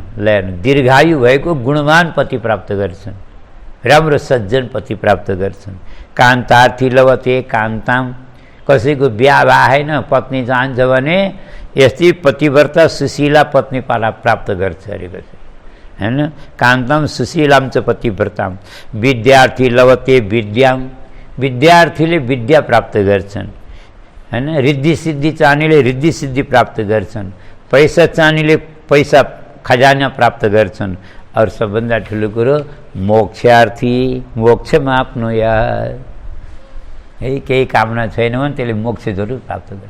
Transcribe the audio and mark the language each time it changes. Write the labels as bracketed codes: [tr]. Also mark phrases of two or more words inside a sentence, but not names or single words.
[ne] दीर्घायु भएको गुणवान पति प्राप्त गर्छन्, राम्रो सज्जन पति प्राप्त गर्छन्। [sa] कान्तार्थी लवते कान्ताम। [ne] कसैको बिहा भएन, पत्नी चाहन्छ भने यस्तै पतिव्रता सुशीला पत्नी प्राप्त गर्छ अरे कसै हैन। [sa] कान्तम सुशीलाम च पतिव्रताम। विद्यार्थी लवते विद्याम। [ne] विद्यार्थीले विद्या प्राप्त गर्छन् हैन। रिद्धि सिद्धि चाहनेले रिद्धि सिद्धि प्राप्त गर्छन्। पैसा चाहनेले पैसा खजाना प्राप्त गर्छन्। और सबभन्दा ठुलो कुरो मोक्षार्थी। मोक्षमा आफ्नो यार है, केही कामना छैन भने त्यसले मोक्ष जरुर प्राप्त गर्छ।